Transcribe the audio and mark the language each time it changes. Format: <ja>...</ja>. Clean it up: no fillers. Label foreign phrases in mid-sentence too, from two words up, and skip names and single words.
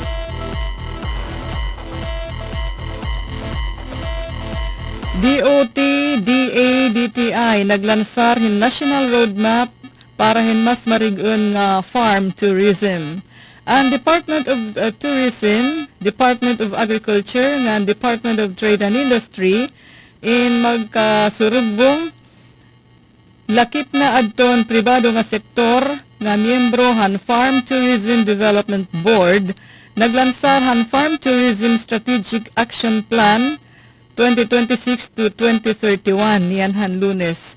<war>DOT, DA, DTI naglansar hin National Roadmap para hin mas marigun nga</war> <en>farm tourism.</en> <war>Ang Department of Tourism, Department of Agriculture, nga Department of Trade and Industry in magkasurugbong lakip na adton pribado nga sektor nga miyembro han Farm Tourism Development Board naglansar han Farm Tourism Strategic Action Plan 2026 to 2031 niyan han Lunes.</war>